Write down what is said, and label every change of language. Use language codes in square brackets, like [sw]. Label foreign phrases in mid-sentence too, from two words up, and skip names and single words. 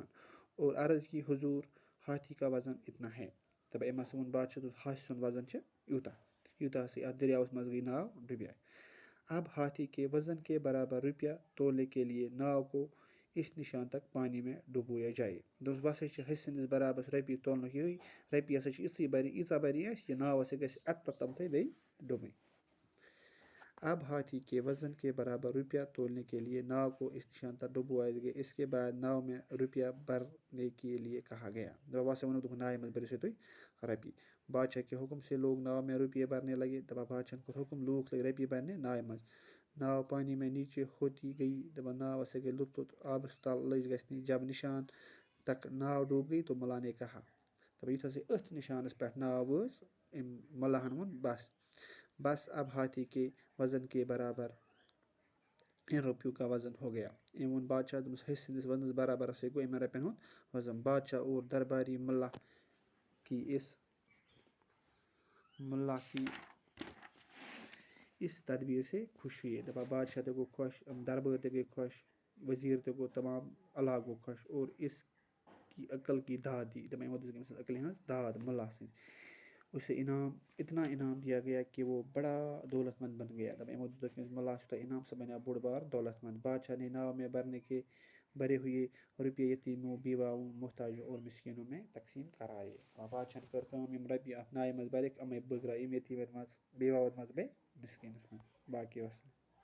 [ur] اور عرض کی حضوٗر ہاتھی کا وزن اتنا ہے. [ks] دَپان أمۍ ہسا ووٚن بادشاہ ہاتھِ سُنٛد وزن چھُ یوٗتاہ یوٗتاہ ہسا اَتھ دٔریاوَس منٛز گٔے ناو ڈُبیٛاے. [ur] اب ہاتھی کے وزن کے برابر روپیہ تولنے کے لیے ناو کو اس نشان تک پانی میں ڈُبویا جائے. [ks] دوٚپُس بہٕ ہسا چھِ ہسہِ سٕنٛدِس برابر رۄپیہِ تولنُک یِہوٚے رۄپیہِ ہسا چھِ ییٖژاہ بَرِ اَسہِ یہِ ناو ہسا گژھِ اَتھ تامتھٕے بیٚیہِ ڈُبٕنۍ. [ur] اب ہاتھی کے وزن کے برابر روپیہ تولنے کے لیے ناو کو اس نشان تک ڈبویا گیا. اس کے بعد ناو میں روپیہ بھرنے کے لیے کہا گیا. [ks] دَپان بہٕ ہسا ووٚنو دوٚپُن ناوِ منٛز بٔرِو سا تُہۍ رۄپیہِ. [ur] بادشاہ کے حکم سے لوگ ناو میں روپیے بھرنے لگے. [ks] دَپان بادشاہن کوٚر حکم لوٗکھ لٔگۍ رۄپیہِ بھرنہِ ناوِ منٛز. [ur] ناو پانی میں نیچے ہوتی گئی. [ks] دَپان ناو ہسا گٔے لوٚت لوٚت آبس تل لٔج گژھنہِ. [ur] جب نشان تک ناو ڈوٗب گئی تو ملا نے کہا. [ks] دَپان یُتھ ہسا أتھۍ نشانس پٮ۪ٹھ ناو وٲژ أمۍ ملاہن ووٚن [ur] بس اب ہاتھی کے وزن کے برابر ان روپیوں کا وزن ہو گیا. [ks] أمۍ ووٚن بادشاہ دوٚپمَس ہسہِ سٕنٛدِس وزنس برابر ہسا گوٚو یِمن رۄپین ہُنٛد وزن. [ur] بادشاہ اور درباری ملا کی اس تدبیر سے خوش ہوئے. [ks] دَپان بادشاہ تہِ گوٚو خۄش دربٲرۍ تہِ گٔے خۄش وزیٖر تہِ گوٚو تمام علاقہٕ گوٚو خۄش [ur] اور اس کی عقل کی داد دی. [ks] دَپان یِمو دِژ أمۍ سٕنٛز عقلہِ ہٕنٛز داد ملا سٕنٛز. [ur] اسے اتنا انعام دیا گیا کہ وہ بڑا دولت مند بن گیا. [ks] دَپان یِمو دیُتُکھ أمِس ملا یوٗتاہ انعام سُہ بنیو بوٚڑ بار دولت مند. [ur] بادشاہ نے ناو میں بھرے ہوئے روپیے یتیموں بیواؤں محتاجوں اور مسکینوں میں تقسیٖم کرایے. [ks] بادشاہن کٔر کٲم یِم رۄپیہِ اَتھ ناوِ منٛز بھرِکھ یِمے بٲگرایہِ یِم یتیٖمن منٛز بیواون منٛز بیٚیہِ مِسکیٖنس منٛز. باقٕے وَسلام.